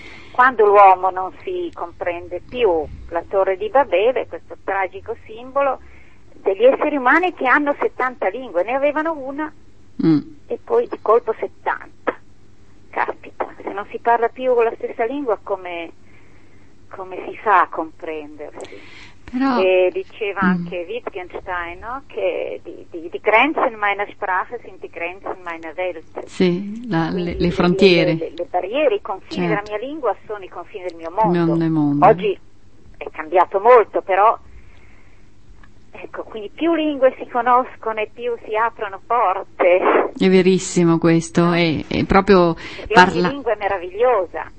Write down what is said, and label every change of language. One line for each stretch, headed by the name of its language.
Italian: Quando l'uomo non si comprende più, la Torre di Babele, questo tragico simbolo degli esseri umani che hanno 70 lingue, ne avevano una e poi di colpo 70. Caspita. Se non si parla più la stessa lingua, come si fa a comprendersi? Però, e diceva anche Wittgenstein, no?
German: Che di Grenzen meine Sprache sind die Grenzen meiner Welt.
Italian: Sì, le frontiere. Le barriere, i confini, certo, della mia lingua sono i confini del mio mondo. Mondo. Oggi è cambiato molto, però... Ecco, quindi più lingue si conoscono e più si aprono porte. È verissimo questo, è proprio ogni lingua è meravigliosa.